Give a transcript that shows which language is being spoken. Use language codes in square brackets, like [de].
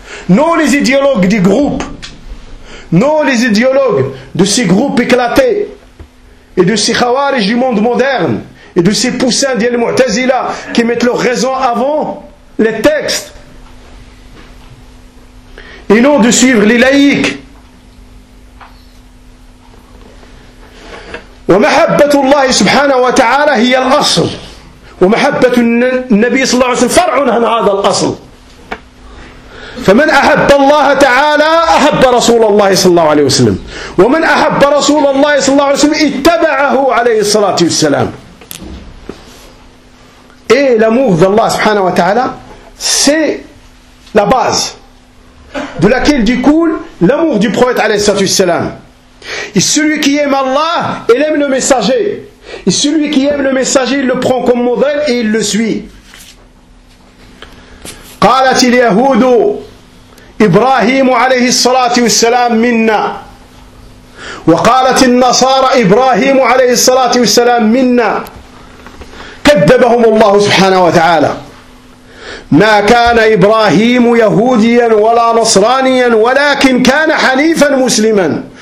[fr] Non les idéologues des groupes. Non les idéologues de ces groupes éclatés. Et de ces khawarij du monde moderne. Et de ces poussins d'Al Mu'tazila qui mettent leur raison avant les textes. Et non de suivre les laïcs. [ar] ومحبة الله سبحانه وتعالى هي الأصل ومحبة النبي صلى الله عليه وسلم فرع عن هذا الأصل فمن أحب الله تعالى أحب رسول الله صلى الله عليه وسلم ومن أحب رسول الله صلى الله عليه وسلم اتبعه عليه الصلاة والسلام [fr] et l'amour de Allah سبحانه وتعالى c'est la base de laquelle découle l'amour du prophète عليه الصلاة والسلام. Et celui qui aime Allah, il aime le messager. Et celui qui aime le messager, il le prend comme modèle et il le suit. [ar] قالت اليهود إبراهيم عليه الصلاة والسلام منا. وقالت النصارى إبراهيم عليه الصلاة والسلام منا. كذبهم الله سبحانه وتعالى. ما كان إبراهيم يهوديا ولا نصرانيا ولكن كان حنيفا مسلما.